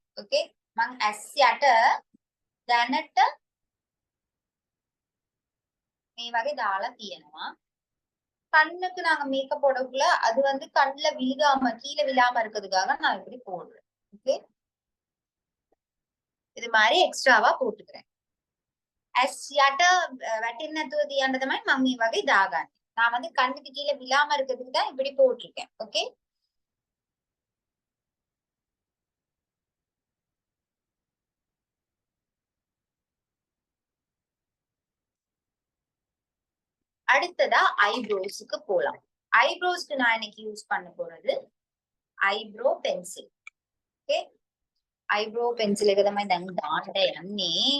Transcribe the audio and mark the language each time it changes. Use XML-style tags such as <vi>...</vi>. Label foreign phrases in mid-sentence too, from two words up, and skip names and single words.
<ta>ஓகே,</ta> <si>මං ඇස් යට දැනට මේ වගේ දාලා තියෙනවා.</si> <ta>கண்ணுக்கு நாங்க மேக்கப் போடக்குள்ள அது வந்து கண்ணுல விழுகாம கீழே விழாம இருக்கிறதுக்காக நான் இப்படி போடுறேன். ஓகே, இது மாதிரி எக்ஸ்ட்ராவா போட்டுக்கிறேன்.</ta> <si>ඇස් යට වැටෙන්නේ නැතුව තියන්න තමයි මම මේ වගේ දාගන්නේ.</si> <ta>நான் வந்து கண்ணுக்கு கீழே விழாம இருக்கிறதுக்கு தான் இப்படி போட்டிருக்கேன். ஓகே, அடுத்ததா ஐப்ரோஸ்க்கு போலாம். ஐப்ரோஸ்க்கு நான் இன்னைக்கு யூஸ் பண்ண போறது</ta> <en>eyebrow pencil. okay, eyebrow pencil</en> <si>එක තමයි දැන් දාන්න යන්නේ.</si>